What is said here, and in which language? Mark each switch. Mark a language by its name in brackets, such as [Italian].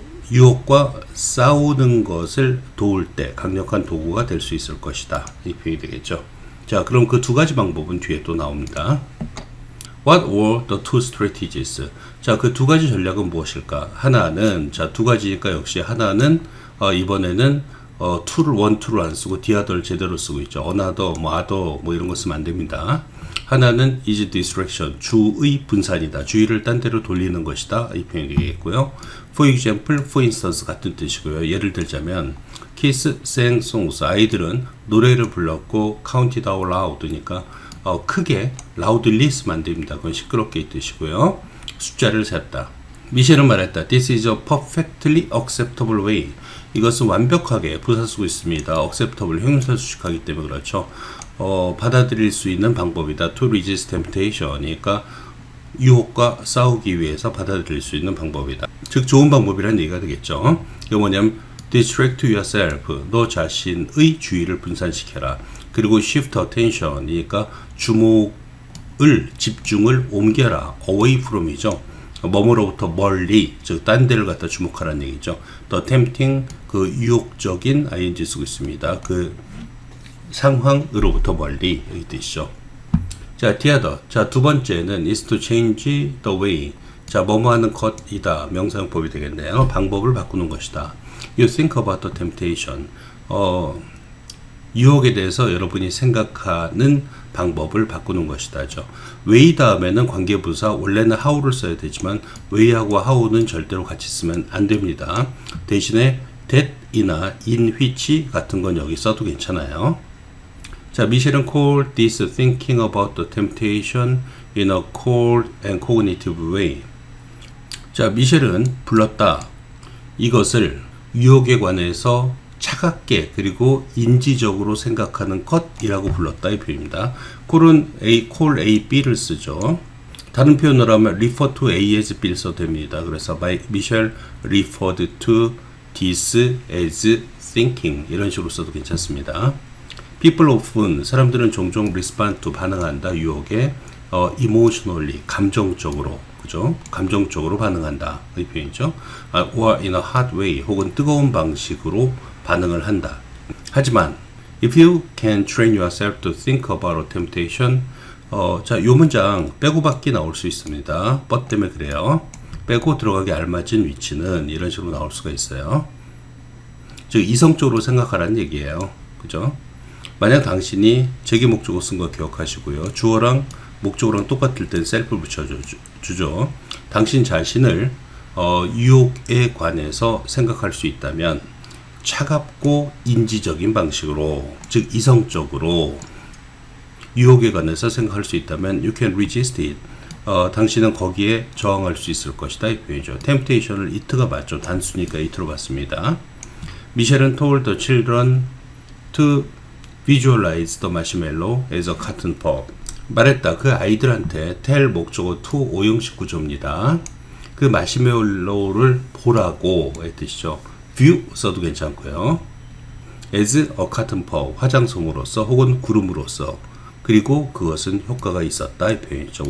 [Korean] 유혹과 싸우는 것을 도울 때 강력한 도구가 될 수 있을 것이다. 이 표현이 되겠죠. 자, 그럼 그 두 가지 방법은 뒤에 또 나옵니다. [English] What were the two strategies? [Korean] 자, 그 두 가지 전략은 무엇일까? 하나는, 자, 두 가지니까 역시 하나는, 이번에는, to를, one, to를 안 쓰고, the other를 제대로 쓰고 있죠. another, 뭐, other, 뭐, 이런 거 쓰면 안 됩니다. 하나는 [English] is distraction, [Korean] 주의 분산이다. 주의를 딴 데로 돌리는 것이다. 이 표현이 되겠고요. [English] For example, for instance [Korean] 같은 뜻이고요. 예를 들자면, [English] kids sang songs. [Korean] 아이들은 노래를 불렀고, [English] counted out loud [Korean] 니까, 크게 loudly 쓰면 안 됩니다. 그건 시끄럽게 이 뜻이고요. 숫자를 셌다. 미셸은 말했다. [English] This is a perfectly acceptable way. [Korean] 이것은 완벽하게 부사 쓰고 있습니다. acceptable 형용사 수식하기 때문에 그렇죠. 받아들일 수 있는 방법이다. [English] To resist temptation. [Korean] 그러니까 유혹과 싸우기 위해서 받아들일 수 있는 방법이다. 즉 좋은 방법이라는 얘기가 되겠죠. 이거 뭐냐면 [English] distract yourself. [Korean] 너 자신의 주의를 분산시켜라. [English] 그리고 shift attention. [Korean] 그러니까 주목을 집중을 옮겨라. [English] away from이죠. [Korean] 뭐뭐로부터 멀리, 즉 딴 데를 갖다 주목하라는 얘기죠. [English] the tempting, [Korean] 그 유혹적인 ing 쓰고 있습니다. 그 상황으로부터 멀리 이 뜻이죠. [English] 자, the other. 자, 두 번째는 is to change the way. [Korean] 자, 뭐뭐 하는 것이다. 명사용법이 되겠네요. 방법을 바꾸는 것이다. [English] You think about the temptation. [Korean] 유혹에 대해서 여러분이 생각하는 방법을 바꾸는 것이다죠. way 다음에는 관계부사, 원래는 how를 써야 되지만 way하고 how는 절대로 같이 쓰면 안 됩니다. 대신에 that이나 in which 같은 건 여기 써도 괜찮아요. 자, 미셸은 [English] called this thinking about the temptation in a cold and cognitive way. [Korean] 자, 미셸은 불렀다. 이것을 유혹에 관해서 차갑게 그리고 인지적으로 생각하는 것이라고 불렀다 이 표현입니다. call은 call A, B를 쓰죠. 다른 표현으로 하면 refer to A as B를 써도 됩니다. 그래서 [English] Michelle referred to this as thinking [Korean] 이런 식으로 써도 괜찮습니다. [English] People often, [Korean] 사람들은 종종 [English] respond to, [Korean] 반응한다, 유혹에 emotionally, 감정적으로, 그죠? 감정적으로 반응한다 이 표현이죠. [English] or in a hot way, [Korean] 혹은 뜨거운 방식으로 반응을 한다. 하지만 [English] if you can train yourself to think about a temptation, [Korean] 자, 요 문장 빼고 받기 나올 수 있습니다. but 때문에 그래요. 빼고 들어가기 알맞은 위치는 이런 식으로 나올 수가 있어요. 즉 이성적으로 생각하라는 얘기예요. 그죠? 만약 당신이 제기 목적어 쓴 거 기억하시고요. 주어랑 목적어랑 똑같을 땐 셀프를 붙여주죠. 당신 자신을 유혹에 관해서 생각할 수 있다면 차갑고 인지적인 방식으로, 즉 이성적으로 유혹에 관해서 생각할 수 있다면 [English] you can resist it. [Korean] 당신은 거기에 저항할 수 있을 것이다 이 표현이죠. temptation을 it가 맞죠. 단수니까 it로 봤습니다. 미셸은 [English] told the children to visualize the marshmallow as a cotton ball. [Korean] 말했다. 그 아이들한테 tell 목적어 to 오형식 구조입니다. 그 마시멜로우를 보라고 의 뜻이죠. view 써도 괜찮고요. [English] as a cotton ball, [Korean] 화장솜으로서 혹은 구름으로서, 그리고 그것은 효과가 있었다 이 표현이죠.